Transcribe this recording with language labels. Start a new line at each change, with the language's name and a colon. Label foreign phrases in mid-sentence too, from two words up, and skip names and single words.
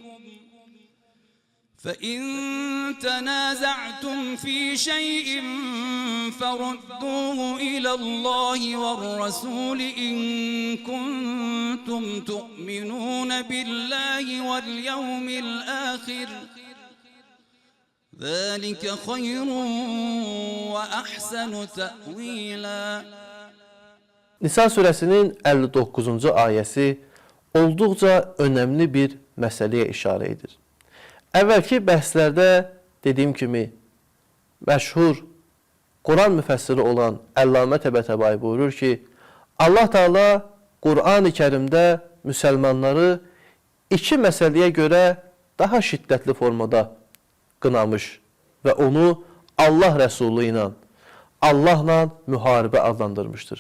Arabic: فإن تنازعتم في شيء فردوه إلى الله والرسول إن كنتم تؤمنون بالله واليوم الآخر ذلك خير وأحسن تأويلا.
Azerbaijani: Nisa surəsinin 59-cu ayəsi olduqca önəmli bir məsələyə işarə edir. Əvvəlki bəhslərdə dediyim kimi məşhur Quran müfəssiri olan Əllamə Təbətəbai buyurur ki, Allah Teala Qur'an-ı Kərimdə müsəlmanları iki məsələyə görə daha şiddətli formada qınamış və onu Allah Rəsulü ilə, Allahla müharibə adlandırmışdır.